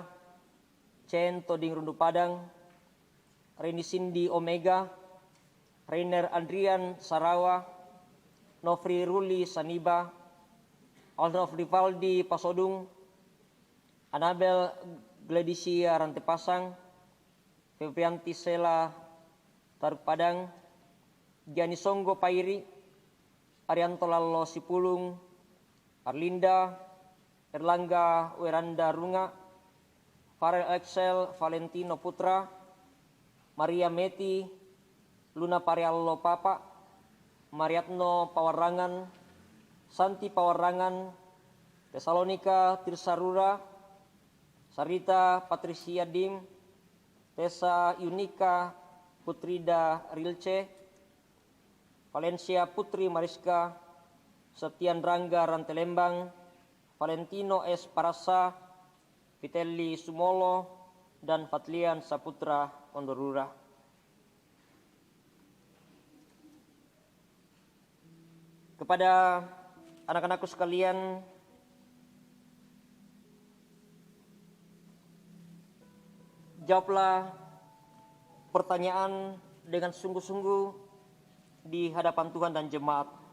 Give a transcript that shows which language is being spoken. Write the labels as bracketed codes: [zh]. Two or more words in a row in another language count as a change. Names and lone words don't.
[id] Chen Toding Rundu Padang, Reni Cindy Omega, Rainer Adrian Sarawa, Nofri Ruli Saniba, Alnof Rivaldi Pasodung, Anabel Gladisia Rantepasang, Febrianti Sela Taruk Padang, Giani Songgo Pairi, Arianto Lallo Sipulung, Arlinda, Erlangga Weranda Runga, Farel Excel Valentino Putra, Maria Meti, Luna Pariallo Papa, Mariatno Pawarangan, Santi Pawarangan, Tesalonika Tirsarura, Sarita Patricia Dim, Tessa Yunika Putrida Rilce, Valencia Putri Mariska, Septian Rangga Rantelembang, Valentino S. Parasa, Vitelli Sumolo, dan Fatlian Saputra Ondorura. Kepada anak-anakku sekalian, jawablah pertanyaan dengan sungguh-sungguh di hadapan Tuhan dan jemaat.